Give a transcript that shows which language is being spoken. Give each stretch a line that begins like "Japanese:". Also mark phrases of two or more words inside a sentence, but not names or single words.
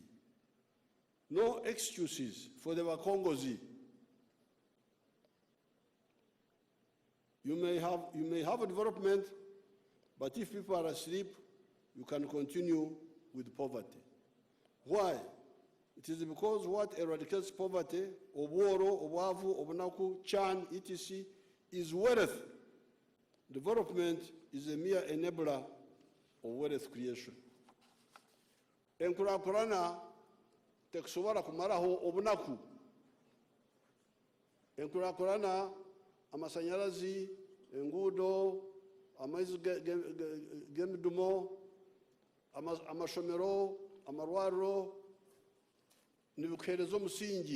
English: No excuses for the Wakongozi. You may have a development, but if people are asleep, you can continue with poverty. Why? It is because what eradicates poverty,
Nyankole: obworo, obwavu, obunaku,
English: chan, etc., is wealth. Development is a mere enabler of wealth creation.
Nyankole: Enkulakulana tekusobola kumalaho obunaku. Enkulakulana amasanyalazi, enguudo, amaizi g'emidumo, amashomero, amarwariro, nibikuheereza omusingi.